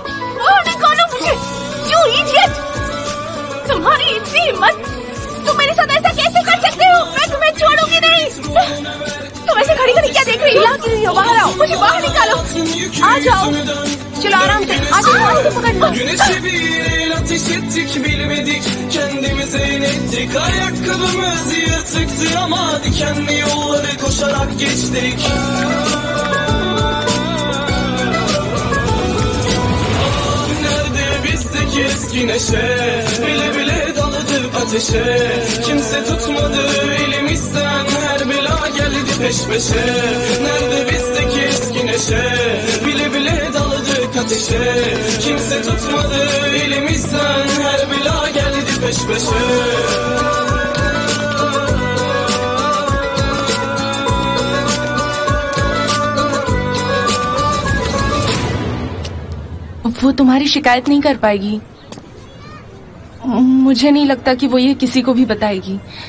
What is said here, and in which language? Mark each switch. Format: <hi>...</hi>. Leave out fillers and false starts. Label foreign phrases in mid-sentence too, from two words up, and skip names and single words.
<hi>बाहर निकालो मुझे,</hi> <en>you idiot!</en> <hi>तुम्हारी इतनी हिम्मत, तुम मेरे साथ ऐसा कैसे कर सकते हो? मैं तुम्हें छोड़ूंगी नहीं। तुम ऐसे खड़ी खड़ी क्या देख रही हो? बाहर आओ, मुझे बाहर निकालो। आ जाओ, चलो आराम से, आ जाओ, ऐसे पकड़ लो।</hi> <tr>Ateş ettik bilmedik, kendimize inettik. Ayakkabımız yırtıktı ama dikenli yolları koşarak geçtik. Nerede bizdeki eski neşe? Bile bile daladık ateşe. Kimse tutmadı elimizden, her bela geldi peş peşe. Nerede bizdeki eski neşe? Bile bile daladık ateşe. Kimse tutmadı elimizden, her bela geldi peş peşe.</tr> <hi>वो तुम्हारी शिकायत नहीं कर पाएगी। मुझे नहीं लगता कि वो ये किसी को भी बताएगी।</hi>